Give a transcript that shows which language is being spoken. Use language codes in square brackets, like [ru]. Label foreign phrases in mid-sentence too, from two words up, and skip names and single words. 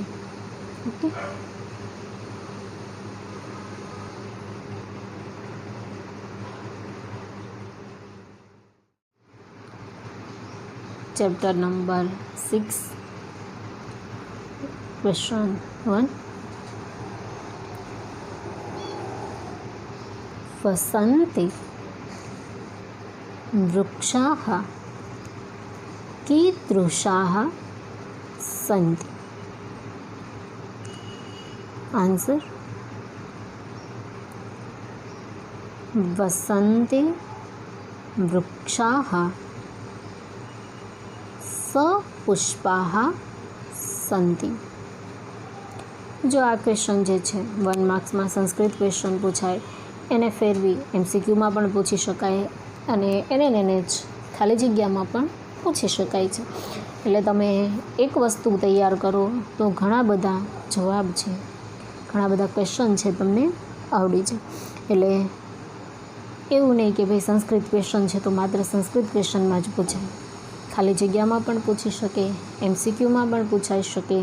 [gu] ઓકે. [en] chapter number [gu] 6 ક્વેશ્ચન 1. [sa] वसंते वृक्षाः कीदृशाः सन्ति? [gu] आंसर. [sa] वसंते वृक्षाः सपुष्पाः सन्ति. [gu] જો આ ક્વેશ્ચન જે છે 1 માર્ક્સ માં સંસ્કૃત ક્વેશ્ચન પૂછાય એને ફેરવી MCQમાં પણ પૂછી શકાય અને એને જ ખાલી જગ્યામાં પણ પૂછી શકાય છે. એટલે તમે એક વસ્તુ તૈયાર કરો તો ઘણા બધા જવાબ છે, ઘણા બધા ક્વેશ્ચન છે તમને આવડી જાય. એટલે એવું નહીં કે ભાઈ સંસ્કૃત ક્વેશ્ચન છે તો માત્ર સંસ્કૃત ક્વેશ્ચનમાં જ પૂછાય, ખાલી જગ્યામાં પણ પૂછી શકે, MCQમાં પણ પૂછાઈ શકે.